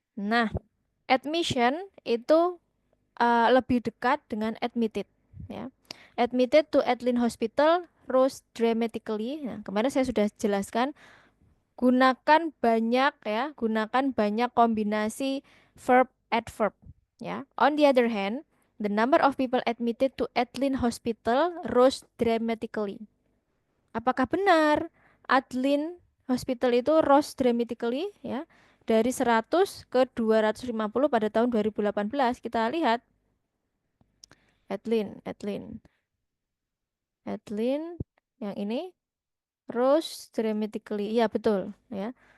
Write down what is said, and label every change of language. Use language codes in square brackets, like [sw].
[id] Nah, admission itu lebih dekat dengan admitted, ya. [en] Admitted to Adlin Hospital rose dramatically. [id] Nah, kemarin saya sudah jelaskan, gunakan banyak kombinasi verb adverb, ya. [en] On the other hand, the number of people admitted to Adlin Hospital rose dramatically. [id] Apakah benar Adlin Hospital itu rose dramatically, ya, dari 100 ke 250 pada tahun 2018? Kita lihat Adlin yang ini rose dramatically. Iya, betul, ya.